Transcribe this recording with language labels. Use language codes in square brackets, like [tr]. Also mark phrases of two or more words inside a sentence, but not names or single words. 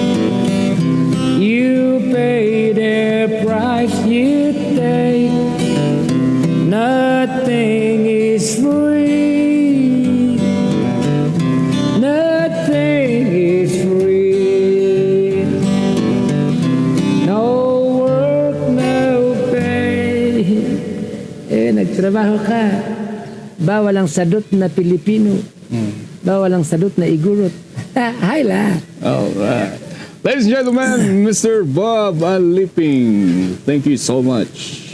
[en] You pay the price you take. Nothing is free. Nothing is free. No work, no pay. [tl] Nagtrabaho ka. Bawal ang sadot na Pilipino. Bawal ang sadot na igorot. Hi la. [en] All right. Ladies and gentlemen, Mr. Bob Aliping. Thank you so much.